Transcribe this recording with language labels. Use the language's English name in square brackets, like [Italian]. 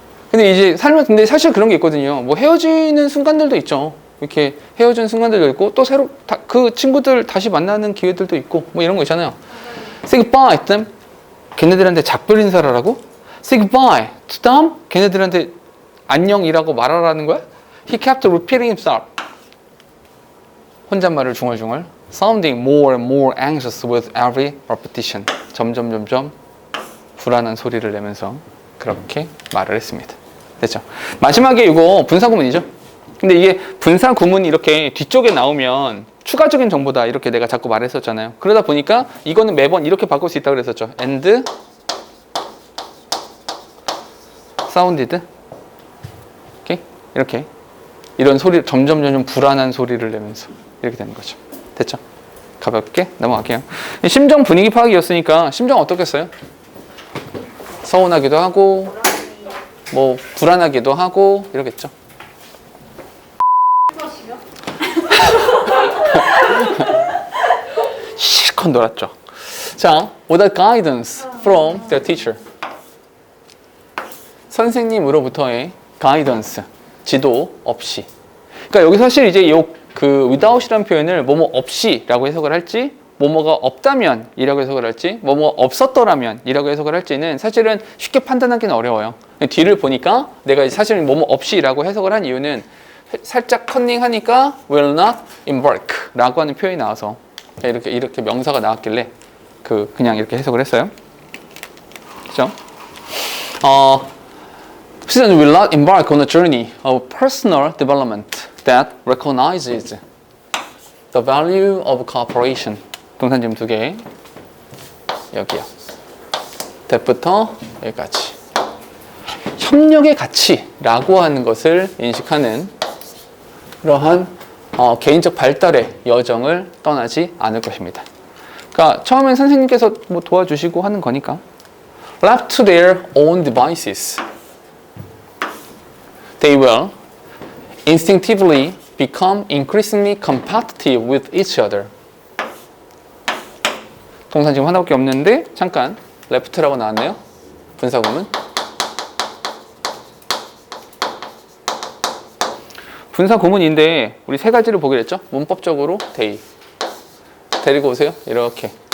[Korean] 근데 이제 근데 사실 그런 게 있거든요. 뭐 헤어지는 순간들도 있죠. 이렇게 헤어지는 순간들도 있고 또 새로 그 친구들 다시 만나는 기회들도 있고 뭐 이런 거 있잖아요. [English] Say goodbye to them. [Korean] 걔네들한테 작별 인사를 하라고? [English] Say goodbye to them. [Korean] 걔네들한테 안녕이라고 말하라는 거야? [English] He kept repeating himself. [Korean] 혼잣말을 중얼중얼. [English] Sounding more and more anxious with every repetition. [Korean] 점점 불안한 소리를 내면서 그렇게 말을 했습니다. 됐죠? 마지막에 이거 분사구문이죠? 근데 이게 분사구문이 이렇게 뒤쪽에 나오면 추가적인 정보다 이렇게 내가 자꾸 말했었잖아요. 그러다 보니까 이거는 매번 이렇게 바꿀 수 있다고 그랬었죠. [English] And sounded [Korean] 이렇게 이런 소리 점점 불안한 소리를 내면서 이렇게 되는 거죠. 됐죠? 가볍게 넘어갈게요. 심정 분위기 파악이었으니까 심정 어떻겠어요? 서운하기도 하고 뭐 불안하기도 하고 이러겠죠. 실컷 놀았죠. 자, [English] without guidance from their teacher. [Korean] 선생님으로부터의 guidance, 지도 없이. 그러니까 여기 사실 이제 그 without이라는 표현을 뭐뭐 없이라고 해석을 할지, 뭐뭐가 없다면 이라고 해석을 할지, 뭐뭐 없었더라면 이라고 해석을 할지는 사실은 쉽게 판단하기는 어려워요. 뒤를 보니까 내가 사실 뭐뭐 없이라고 해석을 한 이유는 살짝 컨닝하니까 [English] will not embark [Korean] 라고 하는 표현이 나와서 이렇게 명사가 나왔길래 그냥 이렇게 해석을 했어요. 그죠? [English] Students will not embark on a journey of personal development that recognizes the value of cooperation. [Korean] 동사님 2개. 여기요. that부터 여기까지. 협력의 가치라고 하는 것을 인식하는 그러한 개인적 발달의 여정을 떠나지 않을 것입니다. 그러니까 처음엔 선생님께서 뭐 도와주시고 하는 거니까 [English] left to their own devices, they will instinctively become increasingly competitive with each other. [Korean] 동사 지금 하나밖에 없는데 잠깐 left라고 나왔네요. 분사구문. 분사구문인데 우리 세 가지를 보기로 했죠. 문법적으로 they. 데리고 오세요. 이렇게.